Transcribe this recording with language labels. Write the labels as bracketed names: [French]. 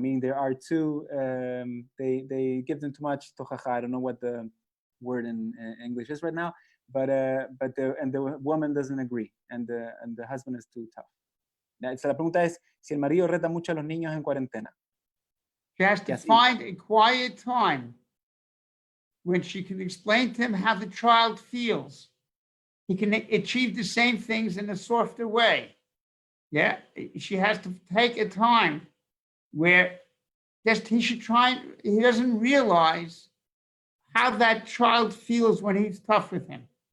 [English] Meaning they are too, they give them too much tojaja. I don't know what the word in English is right now, but the woman doesn't agree, and the husband is too tough. [Spanish] La pregunta es si el marido reta mucho a los niños en cuarentena. [English] She has to find a quiet time when she can explain to him how the child feels. He can achieve the same things in a softer way. Yeah, she has to take a time where he should try, he doesn't realize how that child feels when he's tough with him.